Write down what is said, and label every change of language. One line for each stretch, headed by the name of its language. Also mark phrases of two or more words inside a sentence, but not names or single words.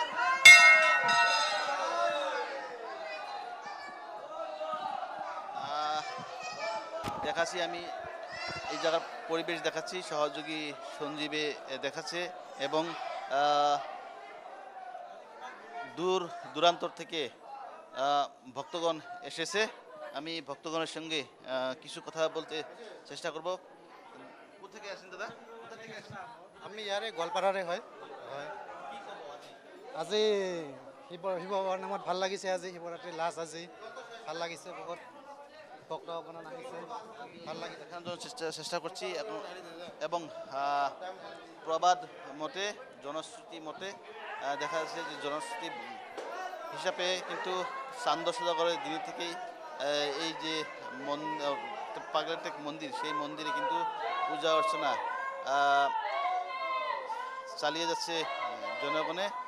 Bangla: দেখাচ্ছি আমি এই জায়গার পরিবেশ দেখাচ্ছি, সহযোগী সঞ্জীবে দেখাচ্ছে এবং দূর দূরান্তর থেকে ভক্তগণ এসেছে। আমি ভক্তগণের সঙ্গে কিছু কথা বলতে চেষ্টা করব। কোথা থেকে আসেন দাদা? কোথা থেকে আসেন?
Assamese: আমি ইয়াৰে গোৱালপাৰাৰে হয়। আজি শিৱবাৰ নামত ভাল লাগিছে। আজি শিৱৰাত্ৰি লাষ্ট, আজি ভাল লাগিছে বহুত। ভক্তগণ আহিছে, ভাল লাগিছে।
Bangla: দেখানোর জন্য চেষ্টা করছি এবং প্রবাদ মতে, জনশ্রুতি মতে দেখা যাচ্ছে যে জনশ্রুতি হিসাবে কিন্তু চান্দ সদাগরের দিন থেকেই এই যে পাগলাটেক মন্দির, সেই মন্দিরে কিন্তু পূজা অর্চনা চালিয়ে যাচ্ছে জনগণে।